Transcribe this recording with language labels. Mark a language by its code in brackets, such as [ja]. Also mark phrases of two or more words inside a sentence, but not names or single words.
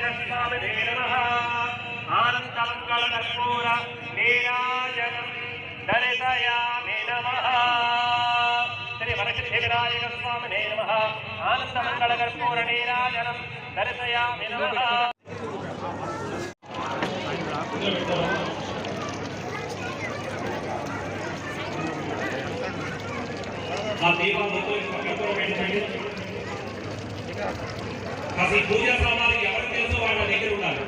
[sa] स्वामिने नमः आनन्दमङ्गलकर्पूर नीराजनं दर्शयामि नमः श्री वरसिद्धिविनायक स्वामिने नमः आनन्दमङ्गलकर्पूर नीराजनं दर्शयामि नमः [te] కాసి పూజా సామాన్లు ఎవరు తెలుసో వాళ్ళ దగ్గర ఉండాలి.